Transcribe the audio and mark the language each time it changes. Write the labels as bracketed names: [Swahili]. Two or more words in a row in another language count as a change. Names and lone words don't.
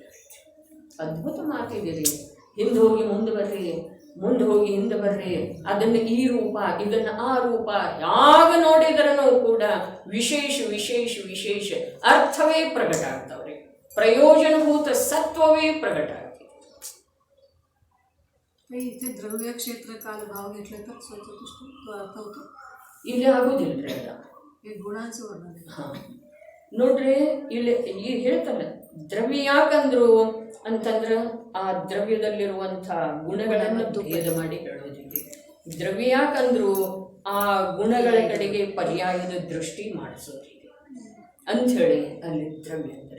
[Kannada] ಅದ್ಭುತ ಮಾತಿದೆ. ಹಿಂದೆ ಹೋಗಿ ಮುಂದೆ ಬರ್ರಿ, ಮುಂದೆ ಹೋಗಿ ಹಿಂದೆ ಬರ್ರಿ. ಅದನ್ನು ಈ ರೂಪ, ಇದನ್ನು ಆ ರೂಪ, ಯಾವ ನೋಡಿದ್ರೂ ಕೂಡ ವಿಶೇಷ ವಿಶೇಷ ವಿಶೇಷ ಅರ್ಥವೇ ಪ್ರಕಟ ಆಗ್ತಾವ್ರಿ. ಪ್ರಯೋಜನಭೂತ ಸತ್ವವೇ [Marathi] प्रगट आते. इथे द्रव्य क्षेत्र काल भाव घेतले तर स्वतःदृष्टी तो अर्थ होतो. [Kannada] ಇಲ್ಲಿ ಆಗೋದಿಲ್ರಿ ಅದ. [Marathi] हे गुणांचं वर्णन आहे. [Kannada] ಹಾಂ ನೋಡ್ರಿ, ಇಲ್ಲಿ ಈಗ ಹೇಳ್ತಲ್ಲ ದ್ರವ್ಯ ಯಾಕಂದ್ರು ಅಂತಂದ್ರೆ ಆ ದ್ರವ್ಯದಲ್ಲಿರುವಂಥ ಗುಣಗಳನ್ನು ಭೇದ ಮಾಡಿ ಹೇಳೋದಿದೆ. ದ್ರವ್ಯ ಯಾಕಂದ್ರು ಆ ಗುಣಗಳ ಕಡೆಗೆ ಪರ್ಯಾಯದ ದೃಷ್ಟಿ ಮಾಡಿಸೋದಿದೆ ಅಂಥೇಳಿ ಅಲ್ಲಿ ದ್ರವ್ಯ ಅಂದರೆ.